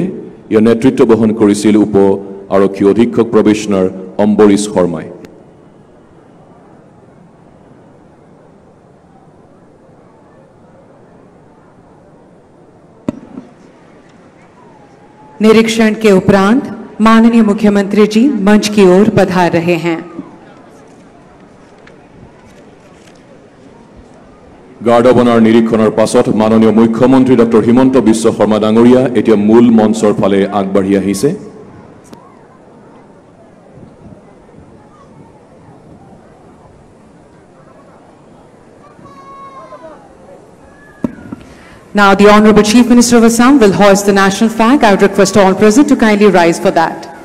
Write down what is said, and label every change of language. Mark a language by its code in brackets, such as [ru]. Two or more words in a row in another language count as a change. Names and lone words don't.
[as] ইয়াৰ নেতৃত্ব বহন কৰিছিল উপ আৰক্ষী অধীক্ষক প্ৰবেশনাৰ অম্বৰীশ শৰ্মাই। [hi] निरीक्षण के उपरांत माननीय मुख्यमंत्री जी मंच की ओर पधार रहे हैं। [en] guard of honour [as] নিৰীক্ষণৰ পাছত মাননীয় মুখ্যমন্ত্ৰী ডক্টৰ হিমন্ত বিশ্ব শৰ্মা ডাঙৰীয়া এতিয়া মূল মঞ্চৰ ফালে আগবাঢ়ি আহিছে। [en] Now the Honorable Chief Minister of Assam will hoist the national flag. I would request all present to kindly rise for that.